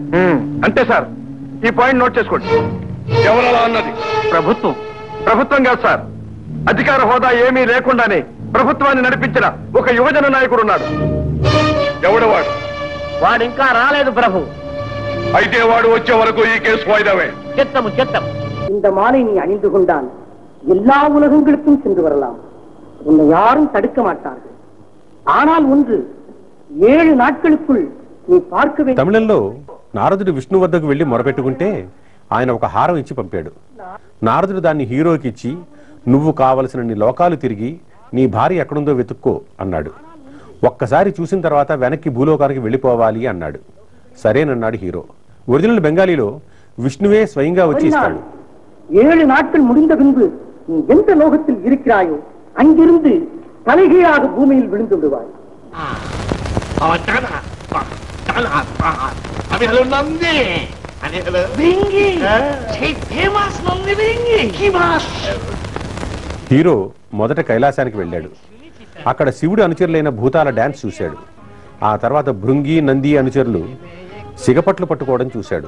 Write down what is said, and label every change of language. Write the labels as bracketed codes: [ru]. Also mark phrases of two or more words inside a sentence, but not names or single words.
[te] అంతే సార్. ఈ పాయింట్ నోట్ చేసుకోండి. ఎవరలా అన్నది? ప్రభుత్వం. ప్రభుత్వం కాదు సార్, అధికార హోదా ఏమీ లేకుండానే ప్రభుత్వాన్ని నడిపించిన ఒక యువజన నాయకుడు ఉన్నాడు. ఎవడు వాడు? వాడు ఇంకా రాలేదు ప్రభు. అయితే వాడు వచ్చే వరకు ఈ కేసు వాయిదావే. చెత్తము చెత్తం. [ta] இந்த மாலை நீ அணிந்து கொண்டால் எல்லா உலகங்களுக்கும் சென்று வரலாம். உன்னை யாரும் தடுக்க மாட்டார்கள். ஆனால் ஒன்று, 7 நாட்களுக்குள் நீ பார்க்க வேண்டும். [te] తమిళంలో నారదుడు విష్ణు వద్దకు వెళ్లి మొరపెట్టుకుంటే ఆయన ఒక హారం ఇచ్చి పంపాడు. నారదుడు దాన్ని హీరోకి ఇచ్చి, నువ్వు కావలసిన లోకాలు తిరిగి నీ భార్య ఎక్కడుందో వెతుక్కో అన్నాడు. ఒక్కసారి చూసిన తర్వాత వెనక్కి భూలోకానికి వెళ్ళిపోవాలి అన్నాడు. సరేనన్నాడు హీరో. ఒరిజినల్ బెంగాలీలో విష్ణువే స్వయంగా వచ్చి ఇస్తాడు. [ta] 7 நாட்கள் முடிந்த பின்பு நீ எந்த லோகத்தில் இருக்கிறாயோ அங்கிருந்து தலைகீழாக பூமியில் விழுந்து விடுவாய். [te] హీరో మొదట కైలాసానికి వెళ్ళాడు. అక్కడ శివుడు అనుచరులైన భూతాల డాన్స్ చూశాడు. ఆ తర్వాత భృంగి నంది అనుచరులు సిగపట్లు పట్టుకోవడం చూశాడు.